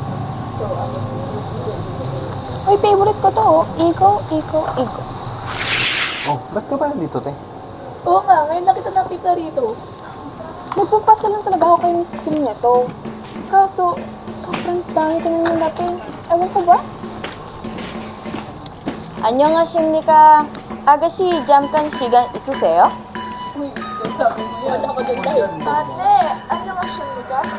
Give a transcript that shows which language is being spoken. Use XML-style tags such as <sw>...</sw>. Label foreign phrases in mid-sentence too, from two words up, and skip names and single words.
<tl>Uy, favorite ko to oh. Iko. Oh, ba't ka ba nandito, te? Oo nga, ngayon lang kita nakita rito. Nagpapasa lang talaga ako kay Miss Kim nito. Kaso, sobrang dami ko nang nilapin. Ewan ko ba?</tl> <ko>안녕하십니까. 아가씨 잠깐 시간 있으세요?</ko> <tl>Uy, sabi mo yan ako dyan dahil. Ate, ano nga siya nila?</tl>